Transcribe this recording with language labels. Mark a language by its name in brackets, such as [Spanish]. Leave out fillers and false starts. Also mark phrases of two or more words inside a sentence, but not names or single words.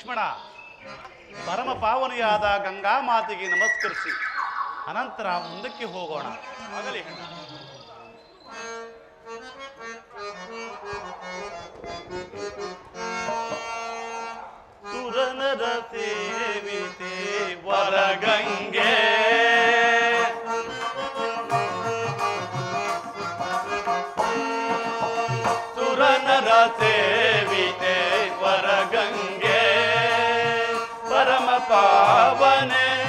[Kannada] ಪರಮ ಪಾವನಿಯಾದ ಗಂಗಾ ಮಾತೆಗೆ ನಮಸ್ಕರಿಸಿ ಅನಂತರ ಮುಂದಕ್ಕೆ ಹೋಗೋಣ. ಆಗಲಿ ಹೆಣ್ಣು. ಸುರನರ ಸೇವಿತೆ ವರಗಂಗೆ ಸುರನರ ಸೇವಿತೆ ವರಗಂಗೆ ಪರಮ ಪಾವನೆ